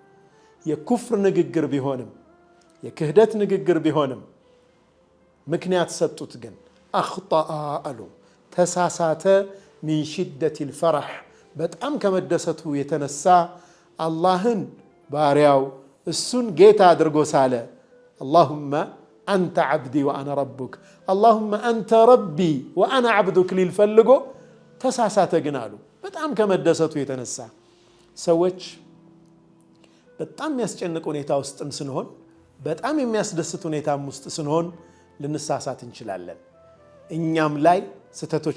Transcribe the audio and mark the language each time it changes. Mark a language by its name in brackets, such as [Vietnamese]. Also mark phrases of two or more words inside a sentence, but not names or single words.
[Amharic] የኩፍር ንግግር ቢሆንም የክህደት ንግግር ቢሆንም ምክንያት ሰጡት። ግን أخطأ አሉ ተሳሳተ [Arabic] من شدة الفرح [Amharic] በጣም ከመደሰቱ የተነሳ አላህን ባሪያው እሱን ጌታ አድርጎ ሳለ [Arabic] اللهم أنت عبدي وأنا ربك اللهم أنت ربي وأنا عبدك [Amharic] ሊልፈልጎ ተሳሳተ። ግን አሉ በጣም ከመደሰቱ የተነሳ ሰዎች በጣም የሚያስጨንቅ ሁኔታ ውስጥም ስንሆን በጣም የሚያስደስት ሁኔታም ውስጥ ስንሆን ልንሳሳት እንችላለን። እኛም ላይ ስተቶች